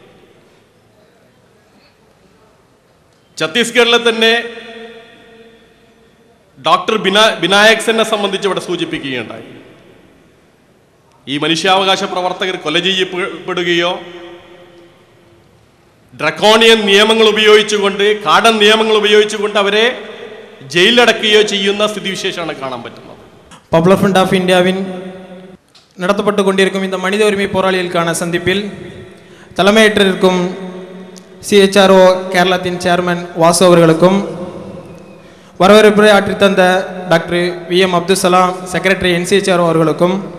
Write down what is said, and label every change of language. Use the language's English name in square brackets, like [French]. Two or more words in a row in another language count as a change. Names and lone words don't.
[Malayalam] ഛത്തീസ്ഗഡിലെ തന്നെ ഡോക്ടർ ബിനായക് സെന്നെ സംബന്ധിച്ച് ഇവിടെ സൂചിപ്പിക്കുകയുണ്ടായി. ഈ മനുഷ്യാവകാശ പ്രവർത്തകർ കൊല ചെയ്യപ്പെടുകയോ ഡ്രക്കോണിയൻ നിയമങ്ങൾ ഉപയോഗിച്ചുകൊണ്ട്, കാടൻ നിയമങ്ങൾ ഉപയോഗിച്ചുകൊണ്ട് അവരെ ജയിലിലടക്കുകയോ ചെയ്യുന്ന സ്ഥിതിവിശേഷമാണ് കാണാൻ പറ്റുന്നത്. [Tamil] பாப்புலர் ஃப்ரண்ட் ஆஃப் இந்தியாவின் நடத்தப்பட்டு கொண்டிருக்கும் இந்த மனித உரிமை போராளிகளுக்கான சந்திப்பில் தலைமையேற்றிருக்கும் CHRO கேரளத்தின் சேர்மன் வாசு அவர்களுக்கும், வரவேற்புரை ஆற்றித்தந்த டாக்டர் VM அப்துல் சலாம் செக்ரட்டரி NCHRO அவர்களுக்கும்,